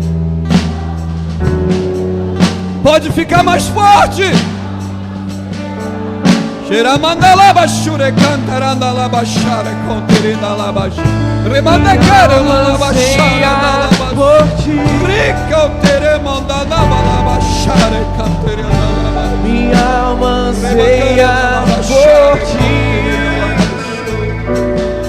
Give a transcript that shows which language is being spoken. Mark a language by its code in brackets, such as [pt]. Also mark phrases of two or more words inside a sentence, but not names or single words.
[pt] Pode ficar mais forte. Xeramandalaba shure cantarandalaba share conterindalaba remandecare lalaba share por Ti. Rica o teremandalaba share canterindalaba. Minha alma anseia por Ti.